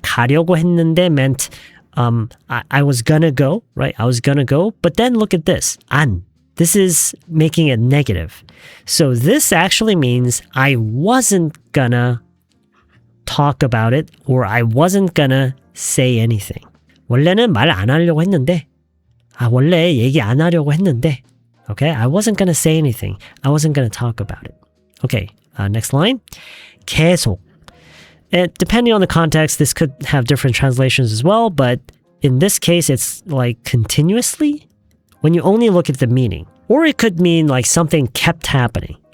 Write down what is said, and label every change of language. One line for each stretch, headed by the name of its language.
Korean: 가려고 했는데
English: meant I was gonna go, right? I was gonna go, but then look at this.
Korean: 안.
English: This is making it negative. So this actually means I wasn't gonna talk about it or I wasn't gonna say anything.
Korean: 원래는 말 안 하려고 했는데, 원래 얘기 안 하려고 했는데, okay?
English: I wasn't gonna say anything. I wasn't gonna talk about it. Okay, next line. 계속. And depending on the context, this could have different translations as well, but in this case, it's like continuously when you only look at the meaning. Or it could mean like something kept happening.